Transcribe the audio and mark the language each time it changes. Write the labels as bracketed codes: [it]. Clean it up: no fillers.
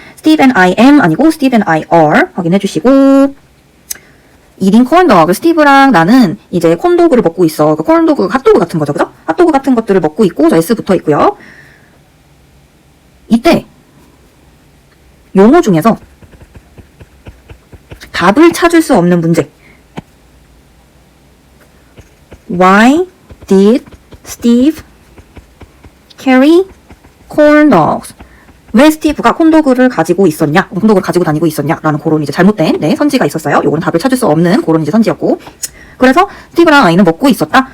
[en] Steve and I am [ko] 아니고 [en] Steve and I are [ko] 확인해 주시고 [en] eating corn dog. [ko] 스티브랑 나는 이제 콘도그를 먹고 있어. 그 콘도그 핫도그 같은 거죠. 그죠? 핫도그 같은 것들을 먹고 있고, 자, S 붙어 있고요. 이때 용어 중에서 답을 찾을 수 없는 문제. [en] Why did Steve carry corn dogs? [ko] 왜 스티브가 콘도그를 가지고 있었냐? 콘도그를 가지고 다니고 있었냐? 라는 그런 이제 잘못된 선지가 있었어요. 요거는 답을 찾을 수 없는 그런 이제 선지였고. 그래서 스티브랑 아이는 먹고 있었다.